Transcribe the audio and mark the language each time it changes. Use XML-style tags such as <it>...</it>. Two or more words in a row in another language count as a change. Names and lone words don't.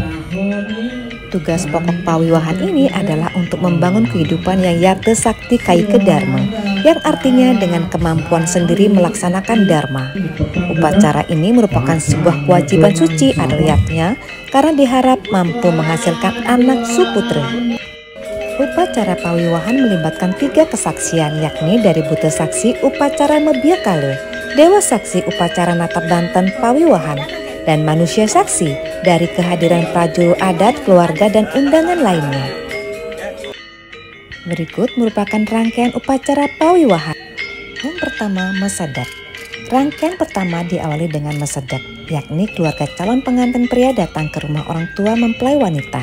<id>Tugas pokok pawiwahan ini adalah untuk membangun kehidupan yang</id> <sa>yate sakti kaike dharma,</sa> <id>yang artinya dengan kemampuan sendiri melaksanakan dharma. Upacara ini merupakan sebuah kewajiban suci adliatnya karena diharap mampu menghasilkan anak suputra. Upacara pawiwahan melibatkan 3 kesaksian, yakni dari buta saksi upacara Mabiyakale, dewa saksi upacara natap Banten pawiwahan, dan manusia saksi dari kehadiran prajurit adat, keluarga, dan undangan lainnya. Berikut merupakan rangkaian upacara pawiwahan. Yang pertama, mesedat. Rangkaian pertama diawali dengan mesedat, yakni keluarga calon pengantin pria datang ke rumah orang tua mempelai wanita.</id>